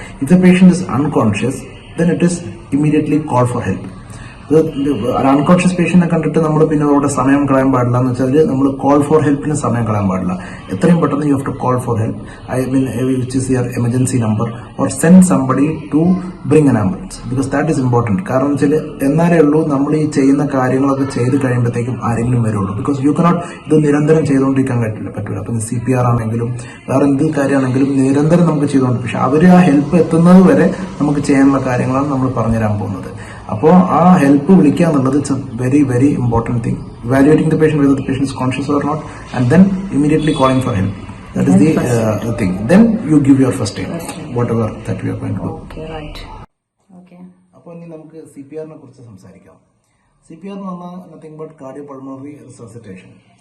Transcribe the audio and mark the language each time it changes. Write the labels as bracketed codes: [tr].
[en] If the patient is unconscious, then it is immediately call for help. [ml] Unconscious പേഷ്യന്റിനെ കണ്ടിട്ട് നമ്മൾ പിന്നെ അവിടെ സമയം കളയാൻ പാടില്ല. എന്ന് വെച്ചാൽ നമ്മൾ കോൾ ഫോർ ഹെൽപ്പിന് സമയം കളയാൻ പാടില്ല. എത്രയും പെട്ടെന്ന് [en] You have to call for help. Which is your emergency number, or send somebody to bring an ambulance. Because that is important. [ml] കാരണം വെച്ചാൽ എന്നാലേ ഉള്ളൂ നമ്മൾ ഈ ചെയ്യുന്ന കാര്യങ്ങളൊക്കെ ചെയ്ത് കഴിയുമ്പോഴത്തേക്കും ആരെങ്കിലും വരുള്ളൂ. [en] because you cannot [ml] ഇത് നിരന്തരം ചെയ്തുകൊണ്ടിരിക്കാൻ പറ്റില്ല. അപ്പം CPR ആണെങ്കിലും വേറെ എന്ത് കാര്യമാണെങ്കിലും നിരന്തരം നമുക്ക് ചെയ്തുകൊണ്ട്, പക്ഷെ അവർ ആ ഹെൽപ്പ് എത്തുന്നത് വരെ നമുക്ക് ചെയ്യാനുള്ള കാര്യങ്ങളാണ് നമ്മൾ പറഞ്ഞുതരാൻ പോകുന്നത്. അപ്പോൾ ആ ഹെൽപ്പ് വിളിക്കുക എന്നുള്ളത് [en] It's a very very important thing. Evaluating the patient whether the patient is conscious or not, and then immediately calling for help. That is the thing. Then you give your first aid, whatever that we are going to do. Okay, right. Okay. [ml] അപ്പോൾ ഇനി നമുക്ക് CPR-നെ കുറിച്ച് സംസാരിക്കാം. CPR എന്ന് പറഞ്ഞാൽ [en] Nothing but cardiopulmonary resuscitation.